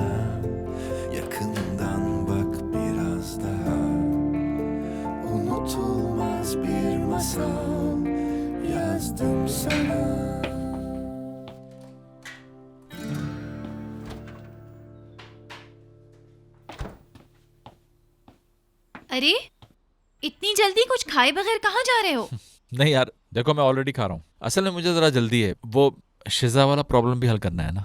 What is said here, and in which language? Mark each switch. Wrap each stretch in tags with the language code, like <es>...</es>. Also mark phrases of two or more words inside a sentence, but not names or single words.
<tr>Yakından bak biraz bitmez bir masal yazdım sana.</tr> <ur>ارے اتنی جلدی کچھ کھائے بغیر کہاں جا رہے ہو? نہیں یار دیکھو، میں آلریڈی کھا رہا ہوں۔ اصل میں مجھے ذرا جلدی ہے، وہ شیزا والا پرابلم بھی حل کرنا ہے نا.</ur>